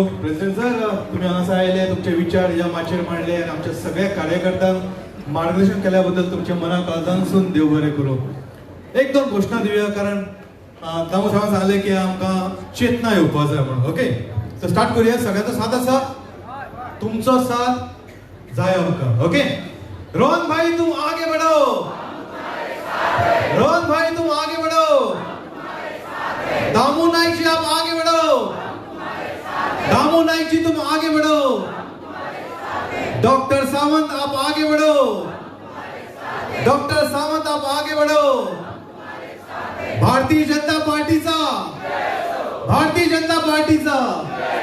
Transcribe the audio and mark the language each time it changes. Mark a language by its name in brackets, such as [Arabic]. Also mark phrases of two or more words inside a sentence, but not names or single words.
[English] President sir, [Konkani] तुम्ही हांगासर आयले, तुमचे विचार ह्या माचयेर मांडले आनी आमच्या सगळ्या कार्यकर्त्यांक मार्गदर्शन केल्या बद्दल तुमच्या मना काळजांसून देव बरें करूं. एक दोन घोशणा दिवया, कारण दामू साहेबान सांगले की आमकां चेतना येवपा जाय म्हणून. ओके, तर स्टार्ट करूया. सगळ्यांचो साथ आसा? तुमचो साथ जाय आमकां. [Hindi] ओके, रोहन भाई तुम आगे बढ़ो. रोहन भाई तुम आगे बढ़ो. दामू नाईक जी आप आगे बढ़ो. दामू नाईक जी तुम आगे बढ़ो. डॉक्टर सावंत आप आगे बढ़ो. डॉक्टर सावंत आप आगे बढ़ो. [Konkani] भारतीय जनता पार्टीचा, भारतीय जनता पार्टीचा